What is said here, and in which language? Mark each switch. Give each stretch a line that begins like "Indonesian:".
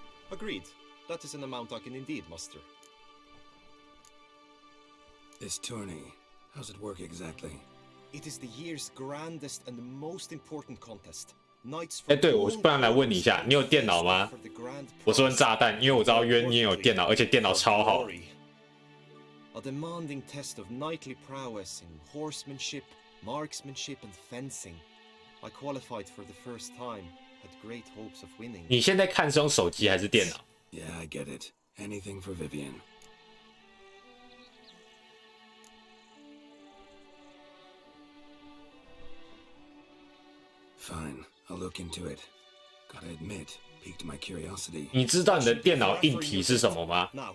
English: Agreed. That is an amount I can indeed muster. This tourney, how's it work exactly? It is the year's grandest and most important contest.
Chinese: 哎，对，我不然来问你一下，你有电脑吗？我是问炸弹，因为我知道渊你也有电脑，而且电脑超好。
English: A demanding test of knightly prowess in horsemanship, marksmanship, and fencing. I qualified for the first time, had great hopes of winning.
Chinese: 你现在看是用手机还是电脑？
English: Yeah, I get it. Anything for Vivian. Fine, I'll look into it. Gotta admit, piqued my curiosity.
Chinese: 你知道你的电脑硬体是什么吗？